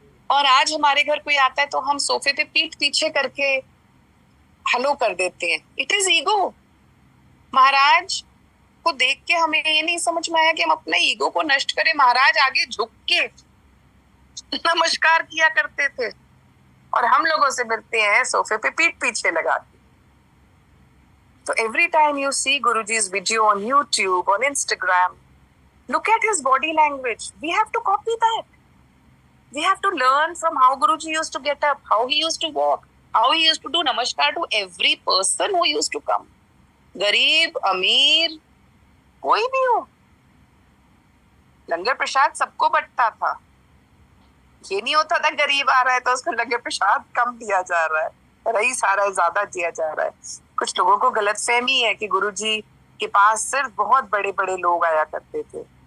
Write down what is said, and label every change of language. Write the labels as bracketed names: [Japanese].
[Hindi] और आज हमारे घर कोई आता है तो हम सोफे पे पीठ पीछे करके हेलो कर देते हैं। [English] It is ego. [Hindi] महाराज को देख के हमें ये नहीं समझ में आया कि हम अपने ईगो को नष्ट करें। महाराज आगे झुक के नमस्कार किया करते थे और हम लोगों से मिलते हैं सोफे पे पीठ पीछे लगा के। [English] तो every time you see Guruji's video on YouTube, on Instagram, look at his body language. We have to copy that. We have to learn from how Guruji used to get up, how he used to walk, how he used to do namaskar to every person who used to come. [Hindi] गरीब, अमीर, कोई भी हो, लंगर प्रसाद सबको बंटता था। ये नहीं होता था गरीब आ रहा है तो उसको लंगर प्रसाद कम दिया जा रहा है, रईस आ रहा है ज्यादा दिया जा रहा है। कुछ लोगों को गलतफहमी है कि गुरुजी के पास सिर्फ बहुत बड़े बड़े लोग आया करते थे।